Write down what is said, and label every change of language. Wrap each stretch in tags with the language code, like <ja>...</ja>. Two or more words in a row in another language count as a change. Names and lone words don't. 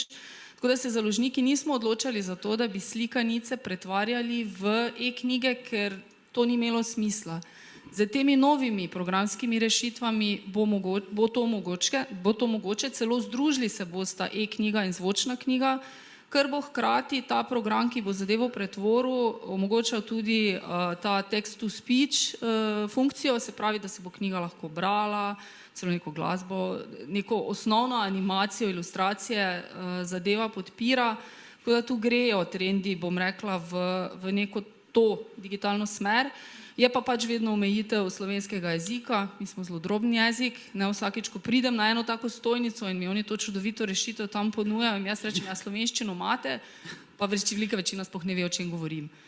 <sl>Tako da se založniki nismo odločali za to, da bi slikanice pretvarjali v e-knjige, ker to ni imelo smisla. Z temi novimi programskimi rešitvami bo to mogoče, celo združili se bosta e-knjiga in zvočna knjiga, ker bo hkrati ta program, ki bo zadevo pretvoril, omogočal tudi ta</sl> <en>text-to-speech</en> <sl>funkcijo, se pravi, da se bo knjiga lahko brala, celo neko glasbo, neko osnovno animacijo, ilustracije zadeva podpira, tako da tu grejo trendi, bom rekla, v neko to digitalno smer. Je pa pač vedno omejitev slovenskega jezika, mi smo zelo droben jezik, ne vsakič, ko pridem na eno tako stojnico in mi oni to čudovito rešitev tam ponujajo in jaz rečem, ja, slovenščino imate, pa velika večina sploh ne ve, o čem govorim.</sl>